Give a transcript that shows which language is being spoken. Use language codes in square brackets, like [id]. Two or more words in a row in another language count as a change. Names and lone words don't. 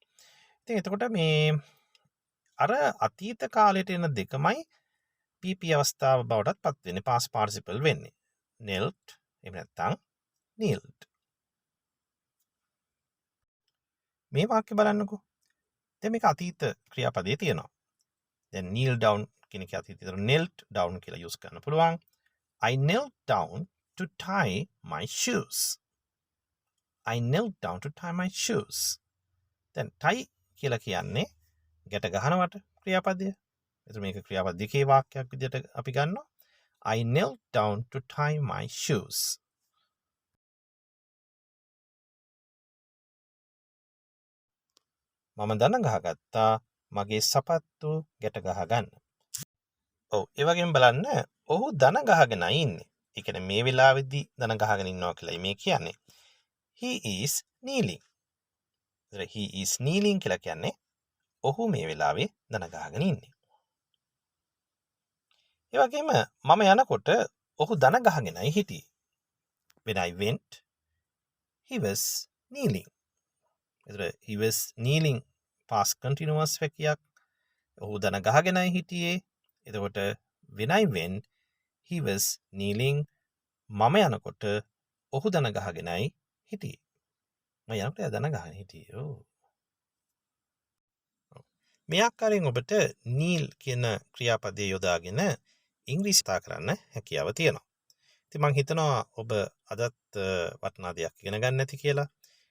[si] ඉතින් එතකොට මේ අර අතීත කාලයට එන දෙකමයි PP අවස්ථාව බවටත් පත් වෙන්නේ [en] past participle [si] වෙන්නේ. knelt එහෙම නැත්නම් kneeled. මේ වාක්‍ය බලන්නකෝ. දැන් මේක අතීත ක්‍රියාපදයේ තියෙනවා. දැන් [en] kneel down [si] කියන එක අතීතේතර [en] knelt down [si] කියලා යූස් කරන්න පුළුවන්. [en] I knelt down to tie my shoes. I knelt down to tie my shoes. [si] දැන් tie කියලා කියන්නේ ගැට ගහනවට ක්‍රියාපදය. එතකොට මේක ක්‍රියාපද දෙකේ වාක්‍යයක් විදිහට අපි ගන්නවා. [en] I knelt down to tie my shoes. [si] මම දන ගහගත්තා මගේ සපත්තු ගැට ගහ ගන්න. ඔව් ඒ වගේම බලන්න ඔහු දන ගහගෙනයි ඉන්නේ. ඒ කියන්නේ මේ වෙලාවේදී දන ගහගෙන ඉන්නවා කියලා මේ කියන්නේ. [en] He is kneeling. he is kneeling [si] කියලා කියන්නේ ඔහු මේ වෙලාවේ දන ගහගෙන ඉන්නේ. ඒ වගේම මම යනකොට ඔහු දන ගහගෙනයි හිටියේ. [en] When I went, he was kneeling. he was kneeling past continuous වැකියක්. [si] ඔහු දන ගහගෙනයි හිටියේ. එතකොට [en] when I went, he was kneeling. [si] මම යනකොට ඔහු දන ගහගෙනයි හිටියේ. මම යනකොට එයා දන ගහගෙන හිටියේ. මේ ආකාරයෙන් ඔබට kneel කියන ක්‍රියාපදයේ යොදාගෙන ඉංග්‍රීසි කතා කරන්න හැකියාව තියෙනවා. ඉතින් මම හිතනවා ඔබ අදත් වටිනා දෙයක් ඉගෙන ගන්න ඇති කියලා.